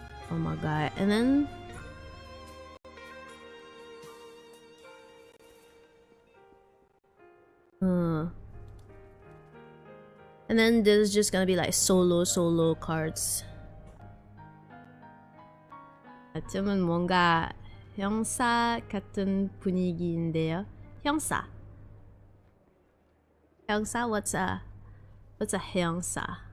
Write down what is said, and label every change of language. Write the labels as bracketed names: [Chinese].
[English] Oh my god. And then and then there's just gonna be like solo cards. [Korean] 아침은 뭔가 형사 같은 분위기인데요. [English] 형사, what's a 형사?